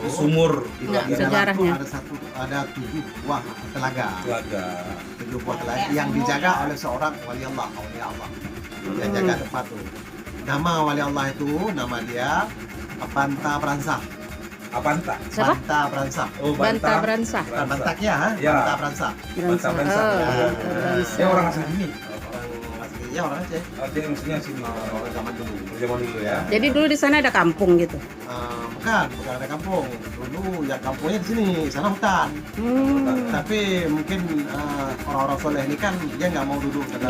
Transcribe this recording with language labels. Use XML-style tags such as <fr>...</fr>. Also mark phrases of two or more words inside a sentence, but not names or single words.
<id>Sumur di Enggak, dalam sejarahnya. tuh ada 7 buah telaga. telaga. 7 buah telaga yang dijaga oleh seorang wali Allah,</id> <ar>أولياء الله.</ar> <id>Yang jaga tempat tuh. Nama wali Allah itu, nama dia Banta Bransah. Apa entah? Siapa? Banta Bransah. Oh, Banta Bransah. Bukan Bantaknya, Ya. Banta Bransah. Banta Bransah. Oh, Ya. Banta Bransah. Dia orang asli sini. Orang aslinya orang Aceh. Dia maksudnya sini. Orang zaman dulu. Zaman dulu ya. Jadi dulu di sana ada kampung gitu. Bukan ada kampung. Dulu ya kampungnya di sini, sana hutan. Tapi mungkin orang-orang soleh ini kan dia nggak mau duduk dalam</id>